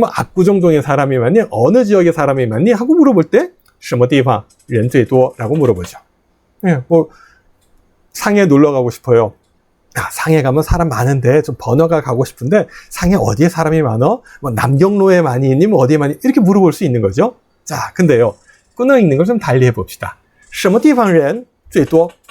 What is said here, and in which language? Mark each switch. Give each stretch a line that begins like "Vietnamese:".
Korean: 압구정동의 사람이 많니? 어느 지역의 사람이 많니? 하고 물어볼 때 什么地方人最多? 라고 물어보죠. 예, 상해 놀러 가고 싶어요. 상해 가면 사람 많은데 좀 번화가 가고 싶은데 상해 어디에 사람이 많어? 남경로에 많이 있니? 어디에 많이? 이렇게 물어볼 수 있는 거죠. 자, 근데요. 끊어 읽는 걸 좀 달리 해봅시다.
Chinese: 什么地方人最多?